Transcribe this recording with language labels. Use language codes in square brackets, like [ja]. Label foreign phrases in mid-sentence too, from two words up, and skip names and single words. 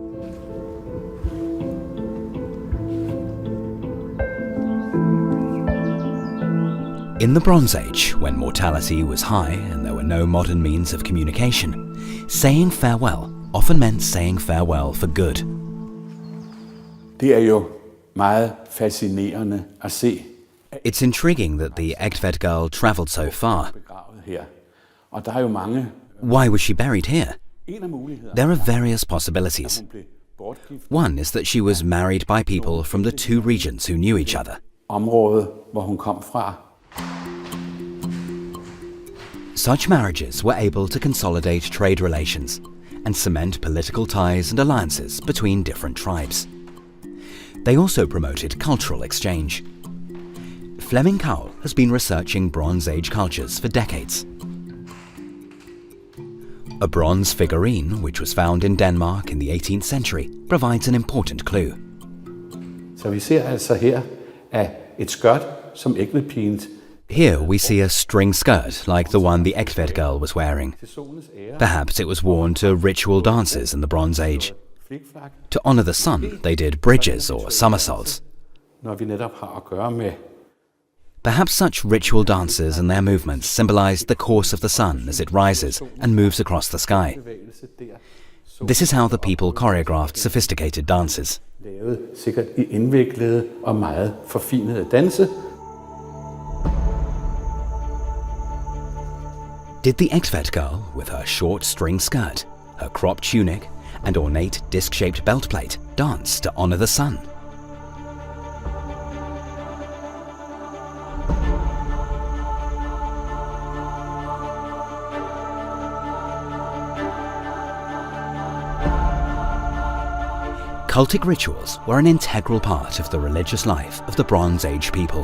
[en] In the Bronze Age, when mortality was high and there were no modern means of communication, saying farewell often meant saying farewell for good. [da] Det er jo meget fascinerende at se. [en] It's intriguing that the Egtved Girl travelled so far. [da] Her. Og der er jo mange. [en] Why was she buried here? [da] En af mulighederne. [en] There are various possibilities. One is that she was married by people from the two regions who knew each other. [da] Området, hvor hun kom fra. [en] Such marriages were able to consolidate trade relations and cement political ties and alliances between different tribes. They also promoted cultural exchange. Flemming Kaul has been researching Bronze Age cultures for decades. A bronze figurine, which was found in Denmark in the 18th century, provides an important clue. [da] Så vi ser altså her at et skørt, som Egtvedpigen. [en] Here we see a string skirt like the one the Egtved Girl was wearing. Perhaps it was worn to ritual dances in the Bronze Age. To honor the sun, they did bridges or somersaults. [da] Når vi netop har at gøre med [en] Perhaps such ritual dances and their movements symbolized the course of the sun as it rises and moves across the sky. This is how the people choreographed sophisticated dances. [da] lavet sikkert i indviklede og meget forfinede danse. [en] Did the Egtved Girl, with her short string skirt, her cropped tunic, and ornate disc-shaped belt plate, dance to honor the sun? Cultic rituals were an integral part of the religious life of the Bronze Age people.